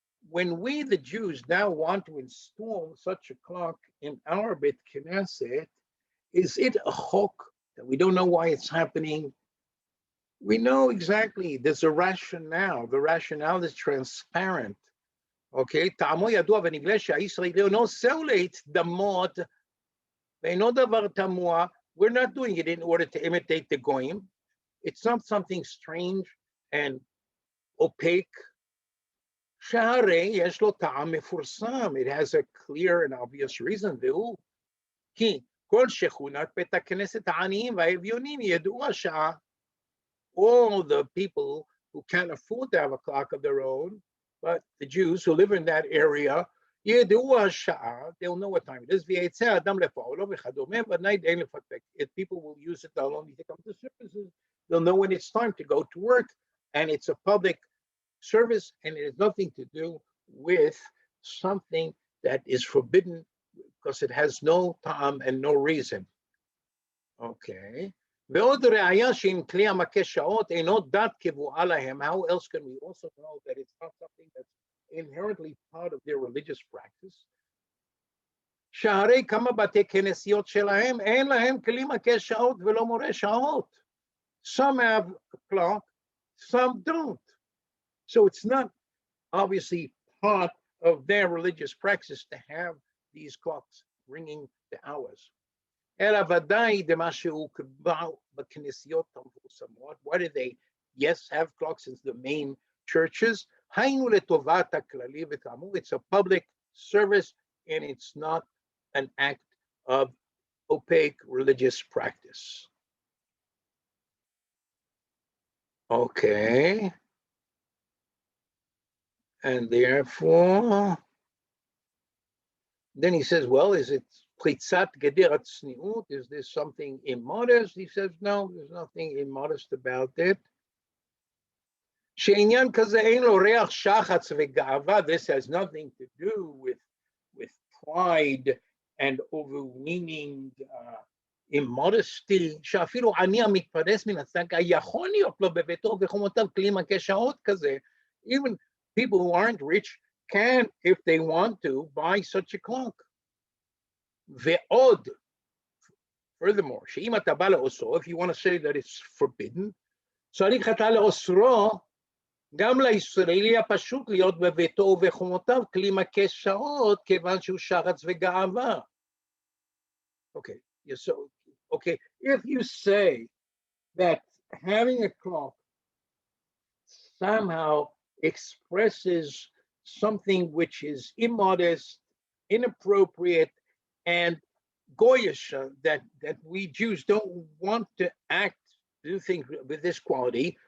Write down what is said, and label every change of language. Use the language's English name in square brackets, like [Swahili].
[English] When we, the Jews, now want to install such a clock in our Bet Knesset, is it a chok that we don't know why it's happening? We know exactly. There's a rationale. The rationale is transparent. [Hebrew] Okay, טעמו ידוע ונגלה שהישראלי אינו עושה להתדמות ואינו דבר תמוה. [English] We're not doing it in order to imitate the goyim. It's not something strange and opaque. [Hebrew] שהרי יש לו טעם מפורסם. [English] It has a clear and obvious reason. [Hebrew] והוא כי כל שכונת בית הכנסת העניים והאביונים ידעו השעה. [English] All the people who can't afford to have a clock of their own, but the Jews who live in that area [Hebrew] ידעו השעה, [English] they'll know what time it is, [Hebrew] ויצא האדם לפועלו וכדומה, ודאי אין לפקפק. [English] If people will use it, they'll only to come to services, they'll know when it's time to go to work, and it's a public service, and it has nothing to do with something that is forbidden because it has no time and no reason. Okay. [Hebrew] ועוד ראיה שאם כלי המכה שעות אינו דת קבועה להם, [English] how else can we also know that it's not something that's inherently part of their religious practice? [Hebrew] שהרי כמה בתי כנסיות שלהם אין להם כלי מכה שעות ולא מורה שעות. [English] Some have a clock, some don't. So it's not obviously part of their religious practice to have these clocks ringing the hours. [Hebrew] אלא ודאי דמה שהוא קבע בכנסיות המפורסמות. [English] Why do they, yes, have clocks in the main churches? [Hebrew] היינו לטובת הכללי, וכאמור, [English] it's a public service and it's not an act of opaque religious practice. Okay. And therefore, then he says, well, is it [Hebrew] pritzaat gederat tzniut? [English] Is this something immodest? He says, no, there's nothing immodest about it. [Hebrew] שעניין כזה אין לו ריח שחץ וגאווה. [English] This has nothing to do with pride and overweening immodesty. [Hebrew] שאפילו עני המתפרס מן הצדקה יכול להיות לו בביתו וחומותיו כלי מכה שעות כזה. [English] Even people who aren't rich can, if they want to, buy such a clock. [Hebrew] ועוד, [English] furthermore, [Hebrew] שאם אתה בא לאוסרו, [English] if you want to say that it's forbidden, [Hebrew] צריך אתה לאוסרו גם לישראלי הפשוט להיות בביתו ובחומותיו כלי מכה שעות, כיוון שהוא שחץ וגאווה. [English] Okay, so, okay, if you say that having a clock somehow expresses something which is immodest, inappropriate, and goyish, that we Jews don't want to do things with this quality.